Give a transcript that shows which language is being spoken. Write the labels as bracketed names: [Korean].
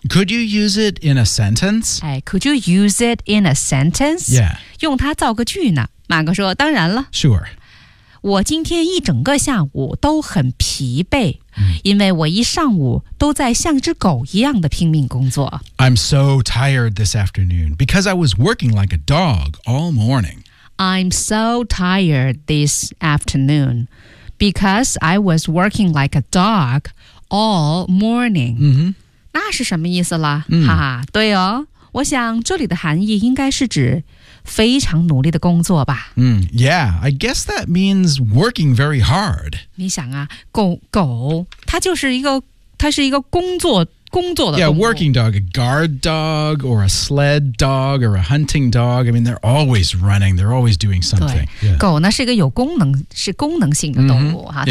[English] Could you use it in a sentence? Could you use it in a sentence? Yeah. [Chinese] 用它造个句呢？马哥说当然了。 [English] Sure. [Chinese] 我今天一整个下午都很疲惫、mm. 因为我一上午都在像只狗一样的拼命工作。 [English] I'm so tired this afternoon because I was working like a dog all morning. I'm so tired this afternoon because I was working like a dog all morning.、 Mm-hmm. [Chinese] 那是什么意思了、 mm. 哈哈，对哦，我想这里的含义应该是指非常努力的工作吧。嗯、mm. [English] ，Yeah, I guess that means working very hard. [Chinese] 你想啊，狗它就是一个，它是一个工作的动物。 [English] Yeah, working dog, a guard dog, or a sled dog, or a hunting dog. I mean, they're always running. They're always doing something. [Chinese] 对、yeah. 狗呢是一个有功能性的动物、 [English] mm-hmm.